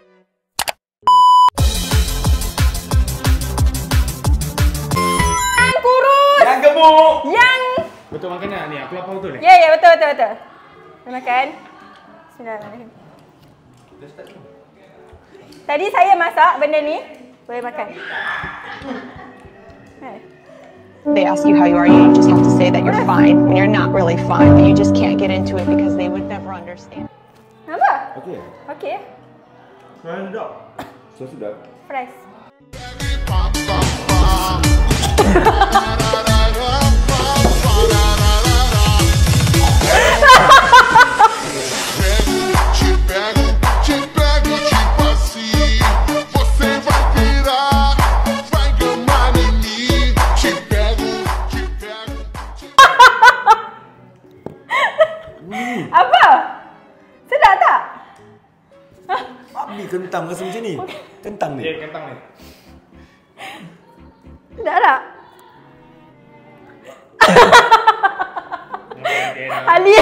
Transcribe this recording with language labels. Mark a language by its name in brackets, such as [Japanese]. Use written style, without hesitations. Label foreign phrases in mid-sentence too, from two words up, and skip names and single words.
[Malay] Yang kurus. Yang gemuk. Yang Betul makanan ni. Aku lapar betul ni. Ya, betul. Dah makan. Bismillahirrahmanirrahim. Tadi saya masak benda ni. Boleh makan. [English] They ask you how you are, you just have to say that you're fine when you're not really fine, but you just can't get into it because they would never understand. [Malay] Nampak? Okey. Okey. Sedap. So sedap. Fresh. [Portuguese] Te pego, tipo assim. Você vai virar, vai gamar em mim. Te pego. [Malay] Apa? Sedap tak? Abi kentang rasa macam ni. Kentang ni. Ya, kentang ni. Sedap tak? Halia.